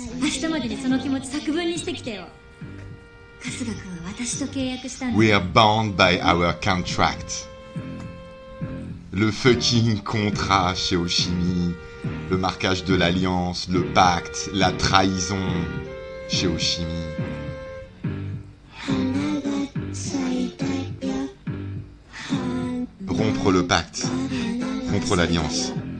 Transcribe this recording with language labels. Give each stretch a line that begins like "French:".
Japanese: 明日までにその気持ち作文にしてきてよ。春日くんは私と契約したんだ。
English: We are bound by our contract.
French: Le fucking contrat chez Oshimi, le marquage de l'alliance, le pacte, la trahison chez Oshimi. Rompre le pacte, rompre l'alliance.